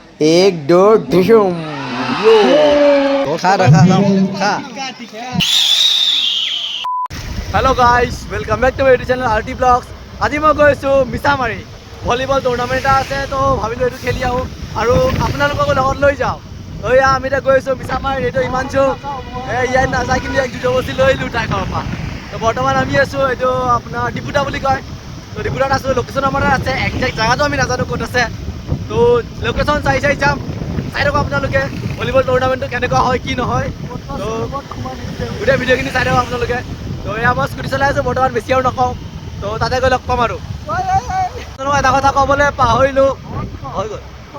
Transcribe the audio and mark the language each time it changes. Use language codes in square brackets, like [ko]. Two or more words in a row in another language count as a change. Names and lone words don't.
[hi] एक दो ढिशुम यो खा रखा खा [en] hello guys welcome back to my YouTube channel [as] आरटी ब्लॉग्स আজি মই গৈছো মিছামাৰী ভলিবল টুৰ্ণামেণ্ট এটা আছে তো ভাবিলো এইটো খেলি আহোঁ আৰু আপোনালোকক লগত লৈ যাওঁ এয়া আমি এতিয়া গৈছোঁ মিছামাৰী এইটো হিমাংশু ইয়াত নাযায় কিন্তু এক জুজবস্তি লৈ আহিলোঁ তাইৰ ঘৰৰ পৰা তো বৰ্তমান আমি আছোঁ এইটো আপোনাৰ ডিপুটা বুলি কয় তো ডিপুটাত আছোঁ লোকেশ্যন আমাৰ আছে একজেক্ট জেগাটো আমি নাজানো ক'ত আছে তো লোকেশ্যন চাই যাম চাই থাকক আপোনালোকে ভলিবল টুৰ্ণামেণ্টটো কেনেকুৱা হয় কি নহয় তো গোটেই ভিডিঅ'খিনি চাই থাকক আপোনালোকে তো এয়া মই স্কুটি চলাই আছোঁ বৰ্তমান বেছি আৰু নকওঁ তো তাতে গৈ লগ পাম আৰু এটা কথা ক'বলৈ পাহৰিলোঁ হৈ গ'ল